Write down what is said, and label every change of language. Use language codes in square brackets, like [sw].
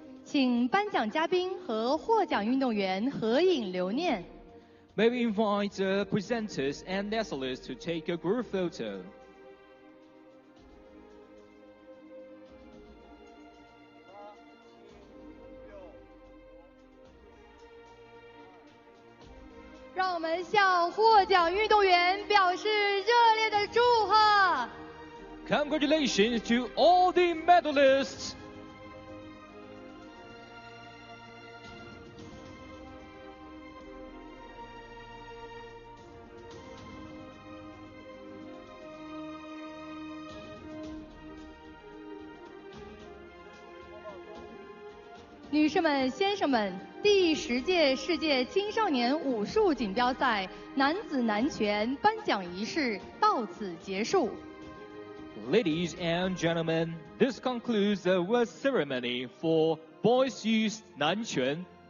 [zh] 请颁奖嘉宾和获奖运动员合影留念。 [en] May we invite the presenters and athletes to take a group photo. [zh] 让我们向获奖运动员表示热烈的祝贺。 [en] Congratulations to all the medalists. [zh] 女士们、先生们，第10届世界青少年武术锦标赛男子男拳颁奖仪式到此结束。 [en] Ladies and gentlemen, this concludes the award ceremony for Boys Youth Nanquan.